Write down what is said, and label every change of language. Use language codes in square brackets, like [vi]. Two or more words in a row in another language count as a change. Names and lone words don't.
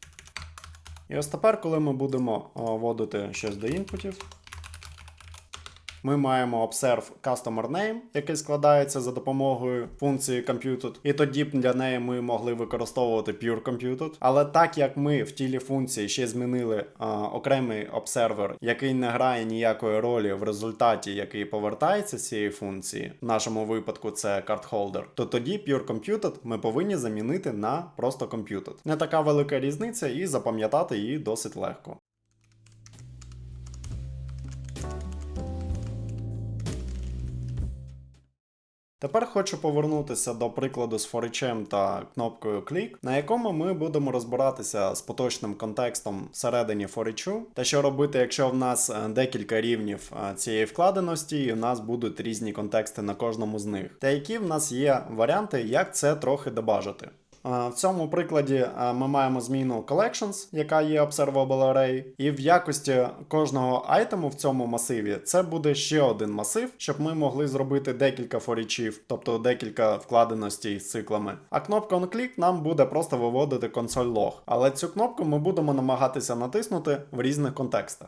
[uk] І ось тепер, коли ми будемо вводити щось до інпутів, ми маємо [en] observe customer name, [uk] який складається за допомогою функції computed, і тоді б для неї ми могли використовувати [en] pure computed. [uk] Але так як ми в тілі функції ще змінили окремий обсервер, який не грає ніякої ролі в результаті, який повертається з цієї функції, в нашому випадку це cardholder, то тоді [en] pure computed [uk] ми повинні замінити на просто computed. Не така велика різниця і запам'ятати її досить легко. Тепер хочу повернутися до прикладу з forEach та кнопкою Click, на якому ми будемо розбиратися з поточним контекстом всередині forEach, та що робити, якщо в нас декілька рівнів цієї вкладеності і в нас будуть різні контексти на кожному з них. Та які в нас є варіанти, як це трохи дебажити. В цьому прикладі ми маємо зміну collections, яка є [en] observable array, [uk] і в якості кожного айтему в цьому масиві це буде ще один масив, щоб ми могли зробити декілька forEachів, тобто декілька вкладеностей з циклами. А кнопка onClick нам буде просто виводити [en] console log. [uk] Але цю кнопку ми будемо намагатися натиснути в різних контекстах.